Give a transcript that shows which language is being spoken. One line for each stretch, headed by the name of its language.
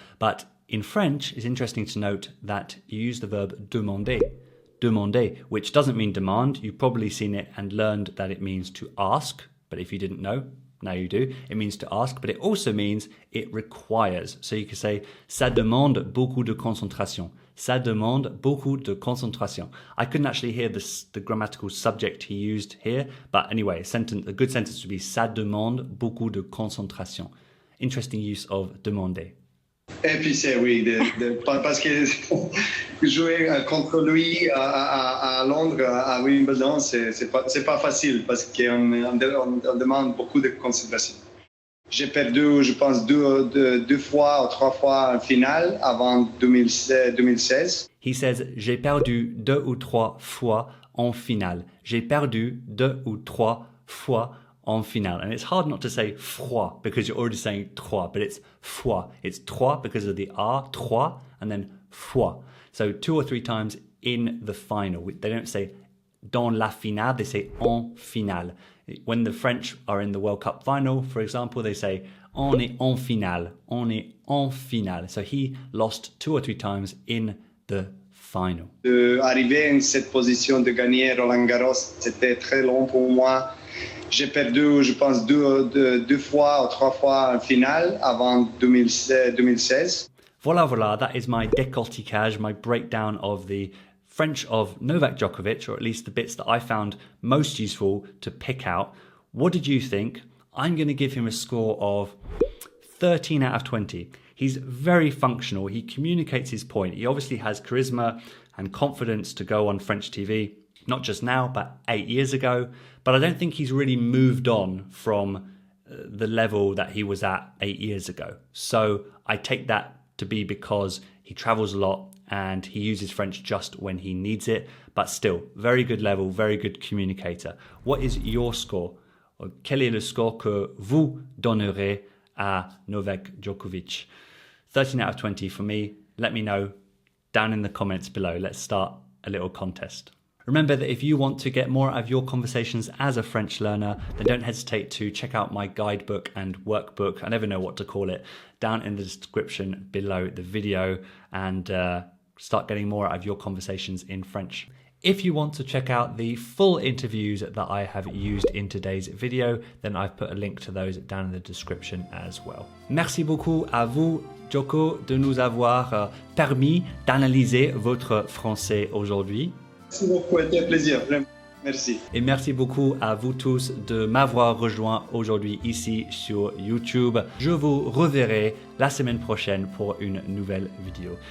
English: But in French, it's interesting to note that you use the verb demander, which doesn't mean demand. You've probably seen it and learned that it means to ask. But if you didn't know, now you do. It means to ask, but it also means it requires. So you could say,
French: ça demande beaucoup de concentration. Ça demande beaucoup de concentration.
English: I couldn't actually hear the grammatical subject he used here, but anyway, a good sentence would be
French: ça demande beaucoup de concentration.
English: Interesting use of demander.
French: Et puis c'est oui, parce que jouer contre lui à Londres, à Wimbledon, c'est pas facile parce qu'on demande beaucoup de concentration. J'ai perdu, je pense, deux fois ou trois fois en finale avant 2016.
English: He says,
French: j'ai perdu 2 ou 3 fois en finale. J'ai perdu 2 ou 3 fois en finale.
English: And it's hard not to say fois because you're already saying trois, but it's fois. It's trois because of the R, trois, and then fois. So 2 or 3 times in the final. They don't say dans la finale, they say en finale. When the French are in the World Cup final, for example, they say
French: on est en finale, on est en finale.
English: So he lost 2 or 3 times in the final.
French: Arriver en cette position de gagner Roland Garros, c'était très long pour moi. J'ai perdu, je pense, deux fois ou 3 fois en finale avant 2016.
English: Voilà, that is my décortiquage, my breakdown of the French of Novak Djokovic, or at least the bits that I found most useful to pick out. What did you think? I'm going to give him a score of 13 out of 20. He's very functional. He communicates his point. He obviously has charisma and confidence to go on French TV, not just now, but 8 years ago. But I don't think he's really moved on from the level that he was at 8 years ago. So I take that to be because he travels a lot and he uses French just when he needs it. But still, very good level, very good communicator. What is your score?
French: Quel est le score que vous donnerez à Novak Djokovic?
English: 13 out of 20 for me. Let me know down in the comments below. Let's start a little contest. Remember that if you want to get more out of your conversations as a French learner, then don't hesitate to check out my guidebook and workbook, I never know what to call it, down in the description below the video, and start getting more out of your conversations in French. If you want to check out the full interviews that I have used in today's video, then I've put a link to those down in the description as well.
French: Merci beaucoup à vous, Djoko, de nous avoir permis d'analyser votre français aujourd'hui. Merci beaucoup, c'était un plaisir. Merci. Et merci beaucoup à vous tous de m'avoir rejoint aujourd'hui ici sur YouTube. Je vous reverrai la semaine prochaine pour une nouvelle vidéo.